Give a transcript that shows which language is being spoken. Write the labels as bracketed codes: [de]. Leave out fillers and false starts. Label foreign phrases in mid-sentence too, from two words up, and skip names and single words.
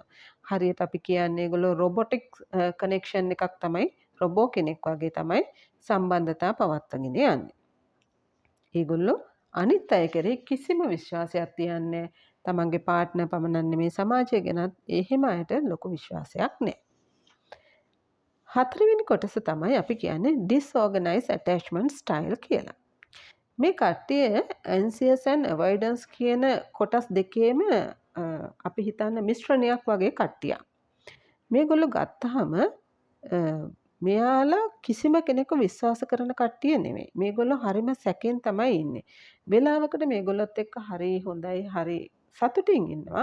[si] හරියට අපි කියන්නේ ඒගොල්ලෝ [en] robotic connection [si] එකක් තමයි, රොබෝ කෙනෙක් වගේ තමයි සම්බන්ධතා පවත්වාගෙන යන්නේ. ඒගොල්ලෝ අනිත් අය කෙරෙහි කිසිම විශ්වාසයක් තියන්නේ නැහැ. තමන්ගේ පාර්ට්නර් පමණක් නෙමෙයි සමාජය ගැනත් එහෙම අයට ලොකු විශ්වාසයක් නැහැ. හතරවෙනි කොටස තමයි අපි කියන්නේ [en] disorganized attachment style [si] කියලා. මේ කට්ටිය [en] anxious and avoidance [si] කියන කොටස් දෙකේම අපි හිතන්න මිශ්‍රණයක් වගේ කට්ටියක්. මේගොල්ලෝ ගත්තාම මෙයාලා කිසිම කෙනෙකු විශ්වාස කරන කට්ටිය නෙමෙයි. මේගොල්ලෝ හරිම සැකෙන් තමයි ඉන්නේ. වෙලාවකට මේගොල්ලොත් එක්ක හරි හොඳයි, හරි සතුටින් ඉන්නවා.